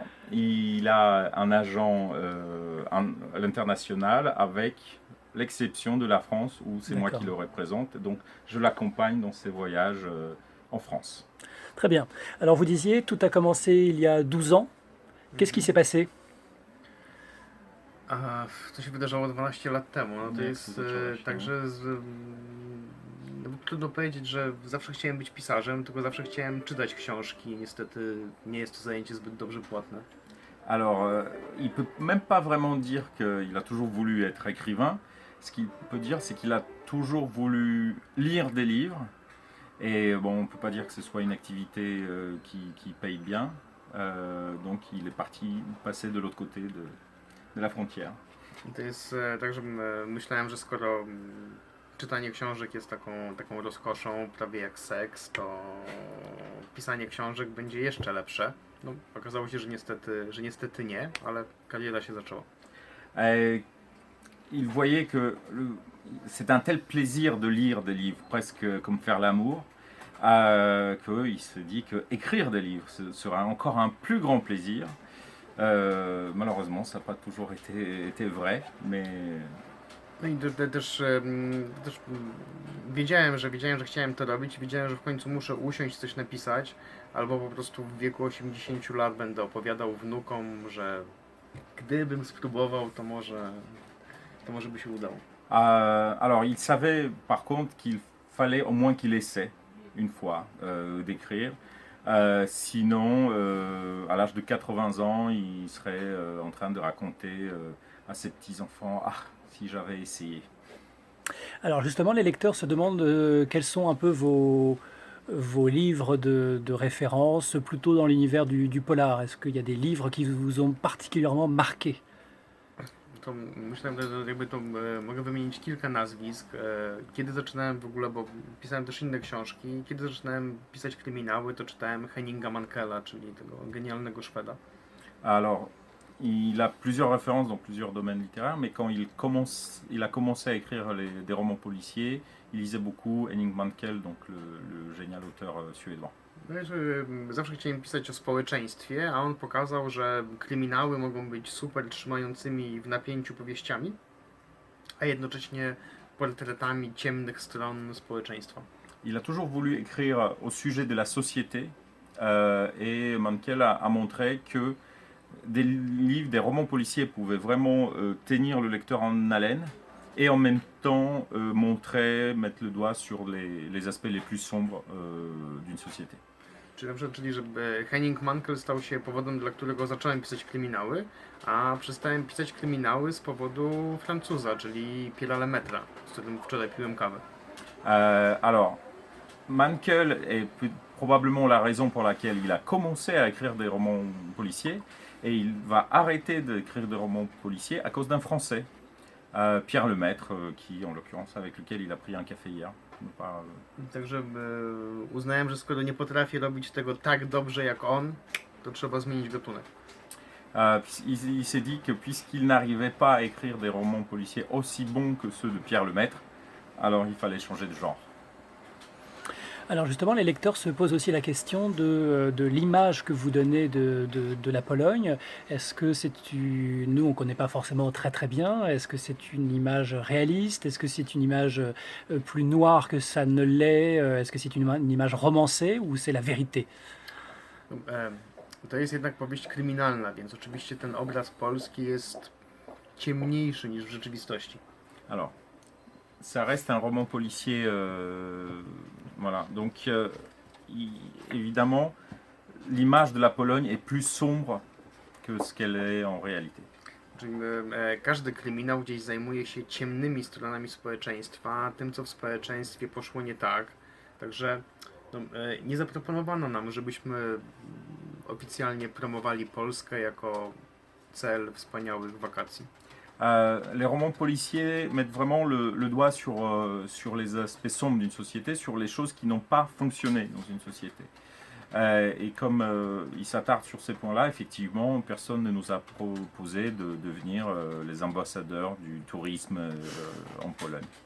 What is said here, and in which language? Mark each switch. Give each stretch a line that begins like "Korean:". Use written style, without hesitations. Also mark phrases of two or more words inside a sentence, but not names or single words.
French: Il a un agent à l'international avec l'exception de la France où c'est moi qui le représente. Donc je l'accompagne dans ses voyages en France. Très bien. Alors vous disiez, tout a commencé il y a 12 ans. Qu'est-ce qui s'est passé?
Polish: To się wydarzało 12 lat temu. No to Jak jest to zaczęło się, także trudno powiedzieć, że zawsze chciałem być pisarzem, tylko zawsze chciałem czytać książki. Niestety nie jest to zajęcie zbyt dobrze płatne.
French: Alors, il peut même pas vraiment dire qu'il a toujours voulu être écrivain. Ce qu'il peut dire, c'est qu'il a toujours voulu lire des livres. Et bon, on ne peut pas dire que ce soit une activité qui paye bien. Donc il est parti passer de l'autre côté de la frontière.
Polish: I to jest tak, że myślałem, że skoro czytanie książek jest taką rozkoszą, prawie jak seks, to pisanie książek będzie jeszcze lepsze. No, okazało się, że niestety nie, ale kariera się zaczęła.
French: Il voyait que c'est un tel plaisir de lire des livres, presque comme faire l'amour, qu'il se dit que écrire des livres ce sera encore un plus grand plaisir. Malheureusement, ça n'a pas toujours été vrai, mais...
Polish: No i też wiedziałem, że chciałem to robić, wiedziałem, że w końcu muszę usiąść, coś napisać, albo po prostu w wieku 80 lat będę opowiadał wnukom, że gdybym spróbował, to może by się udało.
French: Alors, il savait par contre qu'il fallait au moins qu'il essaie une fois d'écrire. Sinon, à l'âge de 80 ans, il serait en train de raconter à ses petits-enfants « Ah, si j'avais essayé ». Alors justement, les lecteurs se demandent quels sont un peu vos livres de référence, plutôt dans l'univers du polar. Est-ce qu'il y a des livres qui vous ont particulièrement marqué?
Polish: To myślę, że jakby to mogę wymienić kilka nazwisk. Kiedy zaczynałem w ogóle, bo pisałem też inne książki, kiedy zaczynałem pisać kryminały, to czytałem Henninga Mankella, czyli tego genialnego Szweda.
French: Alors, il a plusieurs références dans plusieurs domaines littéraires, mais quand il a commencé à écrire des romans policiers, il lisait beaucoup Henning Mankell, donc le génial auteur suédois.
Polish: No i zawsze chciałem pisać o społeczeństwie, a on pokazał, że kryminały mogą być super trzymającymi w napięciu powieściami. a jednocześnie portretami ciemnych stron społeczeństwa.
French: Il a toujours voulu écrire au sujet de la société et Mankell a montré que des livres, des romans policiers pouvaient vraiment tenir le lecteur en haleine et en même temps mettre le doigt sur les aspects les plus sombres d'une société.
Polish: Czyli żeby Henning Mankell stał się powodem, dla którego zacząłem pisać kryminały, a przestałem pisać kryminały z powodu Francuza, czyli Pierre'a Lemaître, z którym wczoraj piłem kawę.
French: Alors, Mankell est probablement la raison pour laquelle il a commencé à écrire des romans policiers et il va arrêter d'écrire des romans policiers à cause d'un Français, Pierre Lemaître, qui en l'occurrence avec lequel il a pris un café hier.
Polish: Także uznałem, że skoro nie potrafię robić tego tak dobrze jak on, to trzeba zmienić gatunek.
French: Il s'est dit que puisqu'il n'arrivait pas à écrire des romans policiers aussi bons que ceux de Pierre Lemaître, alors il fallait changer de genre. Alors justement, les lecteurs se posent aussi la question de l'image que vous donnez de la Pologne. Est-ce que nous on ne connaît pas forcément très très bien, est-ce que c'est une image réaliste? Est-ce que c'est une image plus noire que ça ne l'est? Est-ce que c'est une image romancée ou c'est la vérité?
Polish: To jest jednak powieść kryminalna, więc oczywiście ten obraz Polski jest ciemniejszy niż w rzeczywistości.
French: Alors, ça reste un roman policier, voilà. Donc, évidemment, l'image de la Pologne est plus sombre que ce qu'elle est en réalité.
Polish: Czyli każdy kryminał gdzieś zajmuje się ciemnymi stronami społeczeństwa, tym co w społeczeństwie poszło nie tak. Także nie zaproponowano nam, żebyśmy oficjalnie promowali Polskę jako cel wspaniałych wakacji.
French: Les romans policiers mettent vraiment le doigt sur les aspects sombres d'une société, sur les choses qui n'ont pas fonctionné dans une société. Et comme il s'attarde sur ces points-là, effectivement, personne ne nous a proposé de devenir les ambassadeurs du tourisme en Pologne.